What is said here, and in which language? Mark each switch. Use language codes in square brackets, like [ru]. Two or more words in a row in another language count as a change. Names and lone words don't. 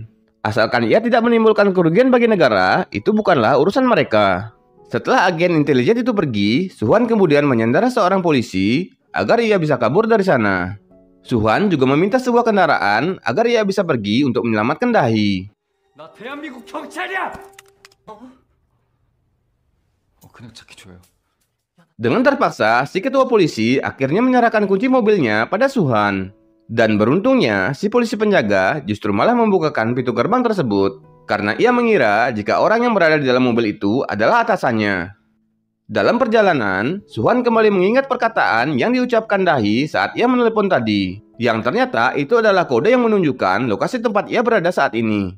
[id] Asalkan ia tidak menimbulkan kerugian bagi negara, itu bukanlah urusan mereka. Setelah agen intelijen itu pergi, Suhan kemudian menyandara seorang polisi agar ia bisa kabur dari sana. Suhan juga meminta sebuah kendaraan agar ia bisa pergi untuk menyelamatkan Dahi. [ko] 나 대한민국 경찰이야! 그냥 찾기 줘요. [id] Dengan terpaksa, si ketua polisi akhirnya menyerahkan kunci mobilnya pada Suhan. Dan beruntungnya, si polisi penjaga justru malah membukakan pintu gerbang tersebut karena ia mengira jika orang yang berada di dalam mobil itu adalah atasannya. Dalam perjalanan, Suhan kembali mengingat perkataan yang diucapkan Dahi saat ia menelepon tadi, yang ternyata itu adalah kode yang menunjukkan lokasi tempat ia berada saat ini.